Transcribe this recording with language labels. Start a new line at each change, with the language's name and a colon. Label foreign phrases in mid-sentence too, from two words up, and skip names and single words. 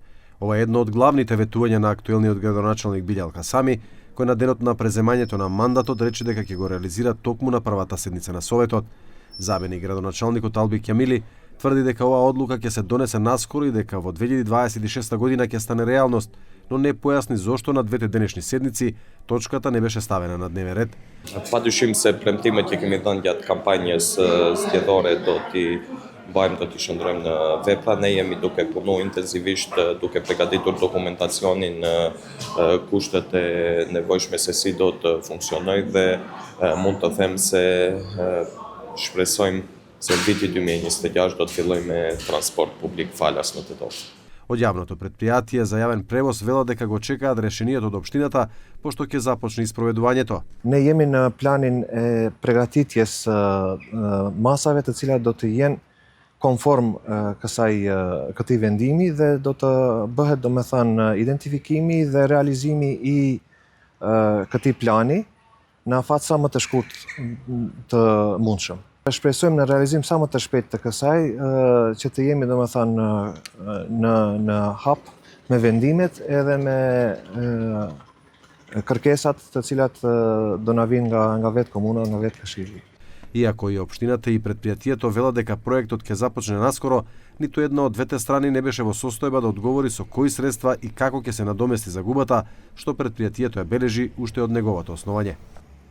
Macedonian: Ова е едно од главните ветувања на актуелниот градоначалник Билјал Касами, кој на денот на преземањето на мандатот рече дека ќе го реализира токму на првата седница на советот. Заменик градоначалникот Алби Кјамили тврди дека оваа одлука ќе се донесе наскоро и дека во 2026 година ќе стане реалност, но не појасни зошто на двете денешни седници точката не беше ставена на дневен ред.
Albanian: Padyshim se premtimet që kemi dhënë gjatë kampanjës zgjedhore do t'i bëjmë, do t'i shndrojmë në vepra. Ne jemi duke punu intenzivisht, duke përgatitur dokumentacionin, kushtet e nevojshme se si do të funksionojë dhe mund të them se shpresojmë se në viti 2026 do të fillojmë me transport publik falas në Tetovo.
Macedonian: Од јавното претпријатие за јавен превоз велат дека го чекаат решението од општината, пошто ќе започне испроведувањето.
Albanian: Ne jemi në planin e përgatitjes masave të cilat do të jenë konform këtij vendimi dhe do të bëhet domethënë identifikimi dhe realizimi i këtij plani në afat sa më të shkurtë të mundshëm. Shpresojmë në realizim sa më të shpejtë të kësaj, që të jemi domethënë në hap me vendimet edhe me kërkesat të cilat do na vinë nga vetë komuna, nga vetë Këshilli.
Macedonian: Иако и општината и претпријатието велат дека проектот ќе започне наскоро, ниту една од двете страни не беше во состојба да одговори со кои средства и како ќе се надомести загубата што претпријатието ја бележи уште од неговото основање.